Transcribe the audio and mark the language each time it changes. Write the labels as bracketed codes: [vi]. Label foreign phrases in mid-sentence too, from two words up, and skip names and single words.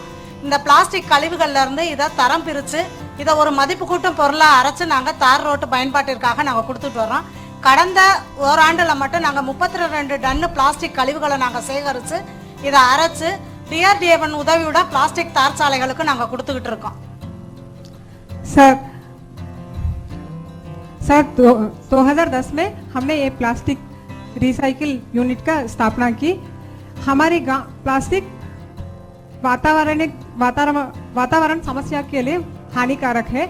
[ta] இந்த பிளாஸ்டிக் கழிவுகள்லேருந்து இதை தரம் பிரித்து இதை ஒரு மதிப்பு கூட்டும் பொருளாக அரைச்சி நாங்கள் தார் ரோட்டு பயன்பாட்டிற்காக நாங்கள் கொடுத்துட்டு வரோம். கடந்த ஓராண்டில் மட்டும் நாங்கள் 32 டன்னு பிளாஸ்டிக் கழிவுகளை நாங்கள் சேகரித்து இதை அரைச்சு DRDA உதவியோட பிளாஸ்டிக் தார் சாலைகளுக்கு நாங்கள் கொடுத்துக்கிட்டு இருக்கோம். [hi] सर 2010 में हमने ये [en] plastic recycle unit [hi] का स्थापना की। हमारे गांव प्लास्टिक वातावरण समस्या के लिए हानिकारक है।